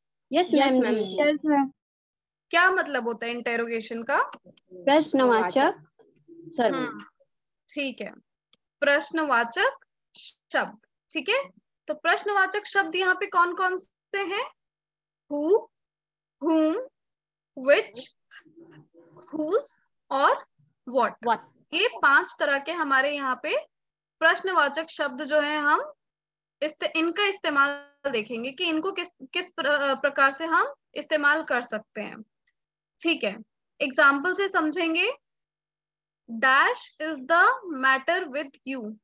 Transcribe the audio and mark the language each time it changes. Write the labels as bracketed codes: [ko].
[en] Yes ma'am. [hi] क्या मतलब होता है इंटेरोगेशन का? प्रश्नवाचक। ठीक है, प्रश्नवाचक शब्द। ठीक है, तो प्रश्नवाचक शब्द यहाँ पे कौन कौन से हैं? [en] Who, whom, which, whose और what। [hi] ये 5 तरह के हमारे यहाँ पे प्रश्नवाचक शब्द जो है, हम इनका इस्तेमाल देखेंगे कि इनको किस प्रकार से हम इस्तेमाल कर सकते हैं। ठीक है, एग्जाम्पल से समझेंगे। [en] Dash is the matter with you.